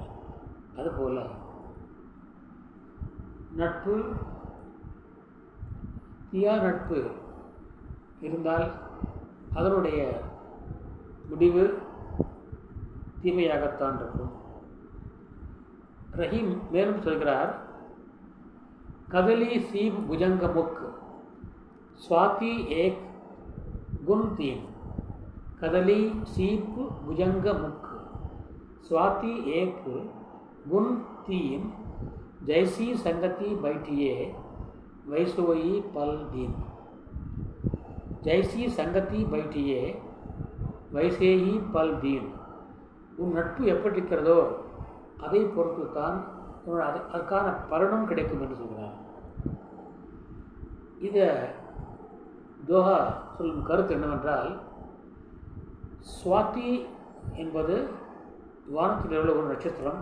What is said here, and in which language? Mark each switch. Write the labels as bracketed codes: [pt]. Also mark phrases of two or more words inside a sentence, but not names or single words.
[ta] அதுபோல் நட்பு, தீயா நட்பு இருந்தால் அதனுடைய முடிவு தீமையாகத்தான் இருக்கும். ரஹீம் மேலும் சொல்கிறார், [hi] कदली सीप भुजंग मुख स्वाति एक गुण तीन. कदली सीप भुजंग मुख स्वाति एक गुण तीन. जैसी संगति बैठिए वैसोई पल दीन. जैसी संगति बैठिए वैसे ही पल दीन. [ta] உன் நட்பு எப்படி இருக்கிறதோ அதை பொறுத்து தான் அதற்கான பலனும் கிடைக்கும் என்று சொல்கிறார். இதை தோஹா சொல்லும் கருத்து என்னவென்றால், சுவாதி என்பது வானத்தில் உள்ள ஒரு நட்சத்திரம்.